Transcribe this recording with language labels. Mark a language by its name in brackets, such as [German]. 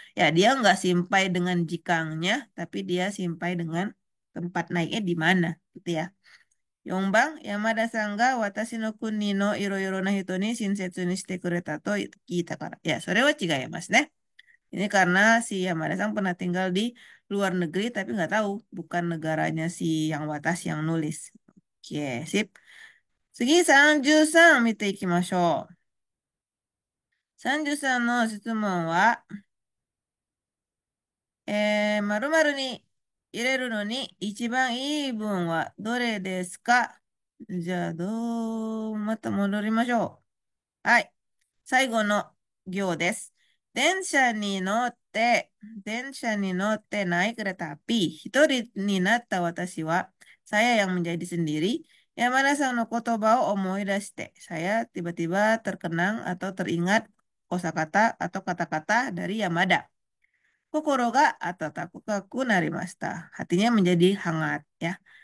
[Indonesian] Ya, dia nggak simpai dengan jikangnya, tapi dia simpai dengan tempat naiknya di mana, gitu ya. [Japanese] 4番、山田さんが私の国のいろいろな人に親切にしてくれたと聞いたから。 Ya, それは違いますね. [Indonesian] Ini karena si Yamada-san pernah tinggal di luar negeri tapi nggak tahu, bukan negaranya si yang Watashi yang nulis. Oke, sip. [Japanese] 次、33見ていきましょう。 33の質問は、〇〇に入れるのに一番いい文はどれですか？じゃあ、また戻りましょう。はい。最後の行です。電車に乗って、電車に乗って [Indonesian] naik kereta api. [Japanese] 一人になった私は、 [Indonesian] saya yang menjadi sendiri, [Japanese] Yamada-san no kotoba o omoidashite. [Indonesian] Saya tiba-tiba terkenang atau teringat kosakata atau kata-kata dari Yamada. [Japanese] Kokoro ga atataku narimashita. [Indonesian] Hatinya menjadi hangat ya.